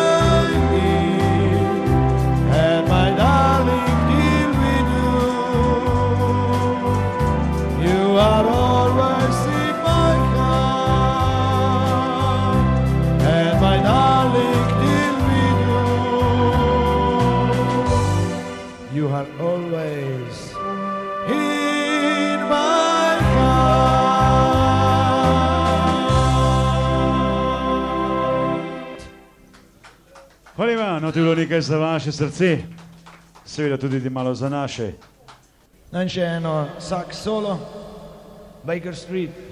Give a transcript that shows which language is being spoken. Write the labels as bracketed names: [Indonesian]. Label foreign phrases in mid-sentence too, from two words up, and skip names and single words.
[English] You are always in my car, and my darling, till we do. You are always in my heart. [Slovenian] Hvala ima, no to je bilo nekaj za vaše srce, seveda tudi malo za naše. In še eno [English] sax solo, [Slovenian] Baker Street.